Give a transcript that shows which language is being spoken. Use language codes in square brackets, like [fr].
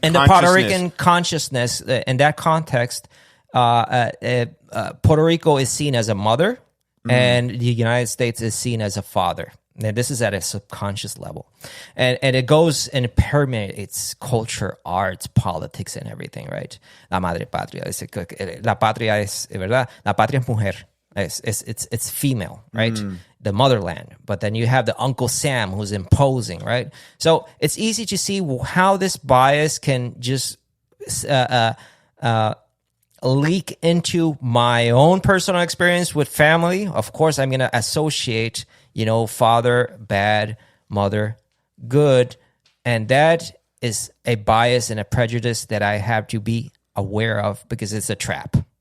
[en] in the Puerto Rican consciousness, in that context, Puerto Rico is seen as a mother, and the United States is seen as a father. And this is at a subconscious level, and it goes and it permeates culture, arts, politics, and everything, right? [es] La madre patria, la patria es, ¿verdad? La patria es mujer. [en] It's female, right? The motherland. But then you have the Uncle Sam who's imposing, right? So it's easy to see how this bias can just leak into my own personal experience with family. Of course, I'm going to associate, father bad, mother good, and that is a bias and a prejudice that I have to be aware of because it's a trap.